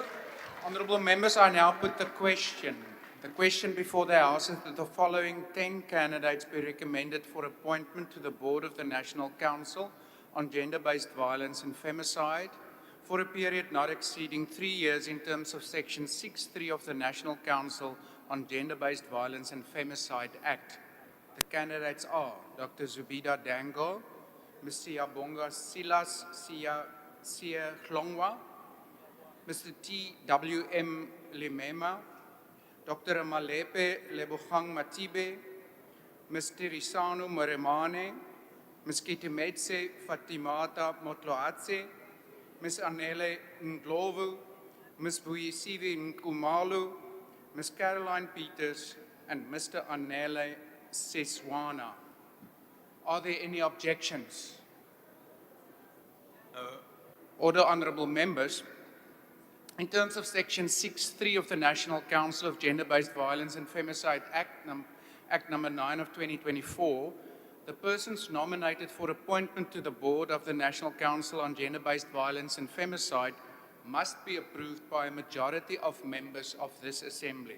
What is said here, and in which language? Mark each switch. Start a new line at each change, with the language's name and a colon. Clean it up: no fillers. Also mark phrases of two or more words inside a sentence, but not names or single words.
English: Honourable members, I now put the question. The question before the House is that the following 10 candidates be recommended for appointment to the board of the National Council on Gender-Based Violence and Femicide for a period not exceeding 3 years in terms of Section 6.3 of the National Council on Gender-Based Violence and Femicide Act. The candidates are Dr. Zubida Dango, Ms. Siyabonga Silas Sia Hlongwa, Mr. T.W.M. Limema, Dr. Malepe Lebogang Matibe, Ms. Tirisano Moremane, Ms. Kitemetse Fatimata Motloatse, Ms. Anele Ndlovu, Ms. Buyisiwe Nkumalu, Ms. Caroline Peters, and Mr. Anele Seswana. Are there any objections? Order, honourable members. In terms of Section 6.3 of the National Council of Gender-Based Violence and Femicide Act number 9 of 2024, the persons nominated for appointment to the board of the National Council on Gender-Based Violence and Femicide must be approved by a majority of members of this Assembly.